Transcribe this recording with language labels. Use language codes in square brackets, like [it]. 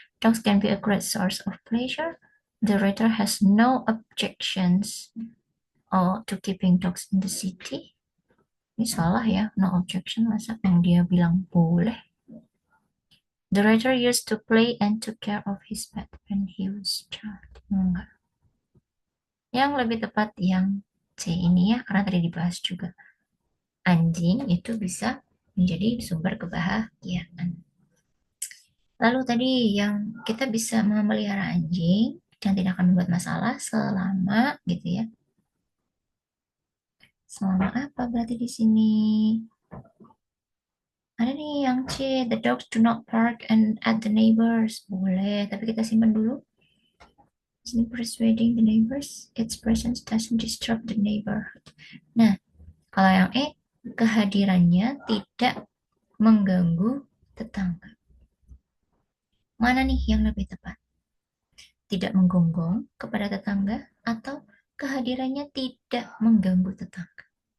[en] Dogs can be a great source of pleasure. The writer has no objections to keeping dogs in the city. [id] Ini salah ya, [en] no objection. [id] Masa yang dia bilang boleh? [en] The writer used to play and took care of his pet when he was a child. [id] Enggak. Yang lebih tepat yang C ini ya, karena tadi dibahas juga. Anjing itu bisa menjadi sumber kebahagiaan. Lalu tadi yang kita bisa memelihara anjing yang tidak akan membuat masalah selama gitu ya. Selama apa berarti di sini? Ada nih yang C, [en] the dogs do not bark and at the neighbors. [id] Boleh, tapi kita simpan dulu. Sini [en] persuading the neighbors, its presence doesn't disturb the neighborhood. [id] Nah, kalau yang E, kehadirannya tidak mengganggu tetangga. Mana nih yang lebih tepat? Tidak menggonggong kepada tetangga atau kehadirannya tidak mengganggu tetangga?